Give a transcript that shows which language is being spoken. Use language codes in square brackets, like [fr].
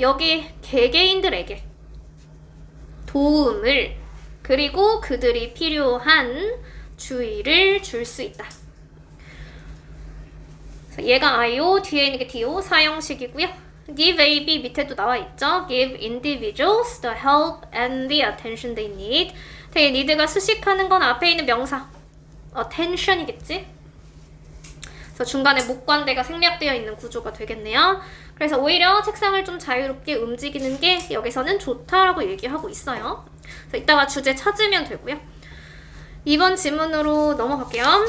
[ko] 여기 개개인들에게 도움을 그리고 그들이 필요한 주의를 줄 수 있다. 얘가 IO, 뒤에 있는 게 DO 사형식이고요. give AB 밑에도 나와 있죠. [en] give individuals the help and the attention they need. [ko] 되게 need가 수식하는 건 앞에 있는 명사 attention이겠지. 그래서 중간에 목관대가 생략되어 있는 구조가 되겠네요. 그래서 오히려 책상을 좀 자유롭게 움직이는 게 여기서는 좋다라고 얘기하고 있어요. 그래서 이따가 주제 찾으면 되고요. 2번 지문으로 넘어갈게요.